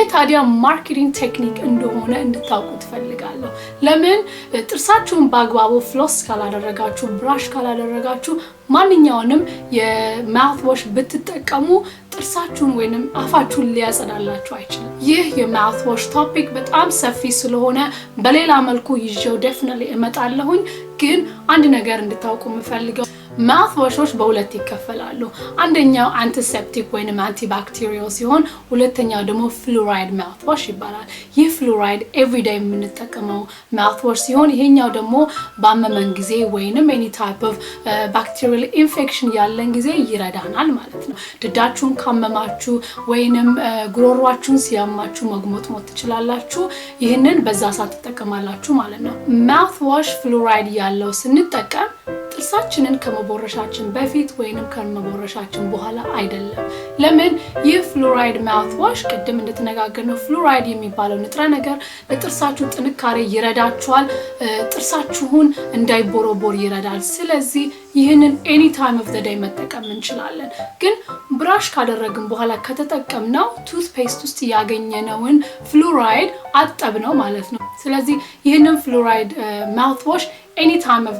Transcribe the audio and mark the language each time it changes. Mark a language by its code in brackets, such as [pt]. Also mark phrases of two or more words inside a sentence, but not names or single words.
[am] ታዲያ ማርኬቲንግ ቴክኒክ እንደሆነ እንድታውቁ ትፈልጋለሁ። ለምን ጥርሳችሁን በአግባቡ ፍሎስ ካላደረጋችሁ ብራሽ ካላደረጋችሁ ማንኛውንም የማውትዋሽ ብትጠቀሙ ጥርሳችሁን ወይንም አፋችሁን ሊያጸዳላችሁ አይችልም። ይህ የማውትዋሽ ቶፒክ በጣም ሰፊ ስለሆነ በሌላ መልኩ ይዤው ዴፊኒትሊ እመጣለሁኝ። ግን አንድ ነገር እንድታውቁ የምፈልገው mouthwashes በሁለት ይከፈላሉ። አንደኛው antiseptic ወይንም antibacterial ሲሆን ሁለተኛው ደግሞ [en] fluoride mouthwash [am] ይባላል። ይህ [en] fluoride everyday [am] የምንጠቀመው mouthwash ሲሆን ይሄኛው ደግሞ ባመመን ጊዜ ወይንም any [en] type of bacterial infection [am] ያለን ጊዜ ይረዳናል ማለት ነው። ድዳችሁን ካመማችሁ ወይንም ጉሮሯችሁን ሲያማችሁ መግሞጥሞጥ ትችላላችሁ። ይሄንን በዛ ሰዓት ተጠቀማላችሁ ማለት ነው። [en] mouthwash fluoride [am] ያለው ስንጠቀም ጥርሳችንን ከመቦረሻችን በፊት ወይንም ከመቦረሻችን በኋላ አይደለም። ለምን ይህ [en] fluoride mouthwash [am] ቅድም እንደተነጋገርነው ፍሉራይድ የሚባለው ንጥረ ነገር ለጥርሳችሁ ጥንካሬ ይረዳችኋል፣ ጥርሳችሁን እንዳይቦረቦር ይረዳል። ስለዚህ ይህንን [en] any time of the day [am] መጠቀም እንችላለን። ግን ብራሽ ካደረግን በኋላ ከተጠቀምነው ቱትፔስት ውስጥ ያገኘነውን ፍሉራይድ አጠብነው ማለት ነው። ስለዚህ ይህንን [en] fluoride mouthwash any time of the